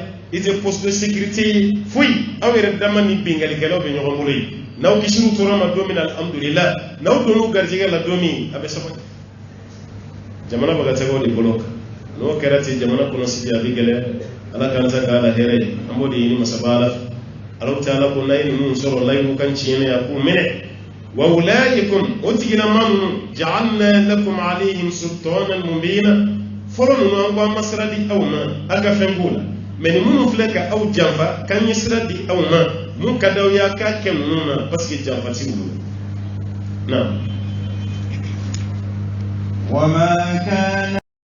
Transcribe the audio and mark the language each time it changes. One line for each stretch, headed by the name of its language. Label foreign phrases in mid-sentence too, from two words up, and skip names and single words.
Bambara: i tɛ
French: poste de sécurité
Bambara: ye foyi aw yɛrɛ dama ni bingalikɛlaw bɛ ɲɔgɔn bolo yen n'aw kisiriw tora ma don min na alhamdulillah n'aw donn'u garijɛgɛ la don min a bɛ sabati jamana bɛ ka taga o de bolo kan n'o kɛra ten jamana kɔnɔ sigi a bɛ gɛlɛya ala k'an ta k'a la hɛrɛ ye an b'o de ɲini masaba ala fɛ alaw taala ko n'a ye ninnu sɔrɔ layiru kan tiɲɛnɛ a k'u minɛ
Arabic: وأولئكم
Bambara: o tigilama ninnu
Arabic: جعلنا لكم عليهم سلطانا مبينا
Bambara: fɔlɔ ninnu an ko an ma sira di aw ma a ka fɛn b'o la mais ni minnu filɛ ka aw janfa k'an ye sira di aw ma mun ka d'aw y'a k'a kɛ ninnu na
French: parce que
Bambara: janfa ti bolo na
Arabic: وما كان